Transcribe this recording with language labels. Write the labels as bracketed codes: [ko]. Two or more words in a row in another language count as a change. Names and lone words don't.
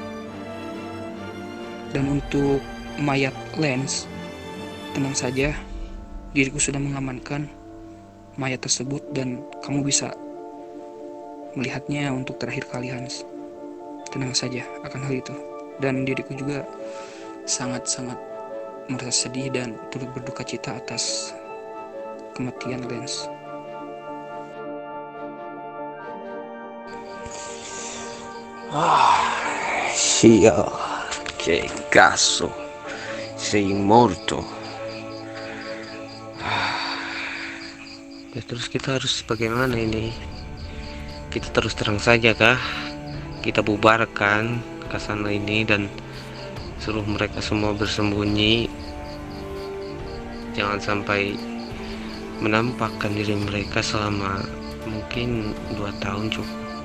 [id] Dan untuk mayat Lance, tenang saja, diriku sudah mengamankan mayat tersebut dan kamu bisa melihatnya untuk terakhir kali Hans. Tenang saja akan hal itu. Dan diriku juga sangat-sangat merasa sedih dan turut berduka cita atas kematian Lance. [it] Sia, che cazzo, sei morto. [id] Ya terus kita harus bagaimana ini? Kita terus terang saja kah? Kita bubarkan Kasano ini dan suruh mereka semua bersembunyi. Jangan sampai menampakkan diri mereka selama mungkin 2 tahun cukup.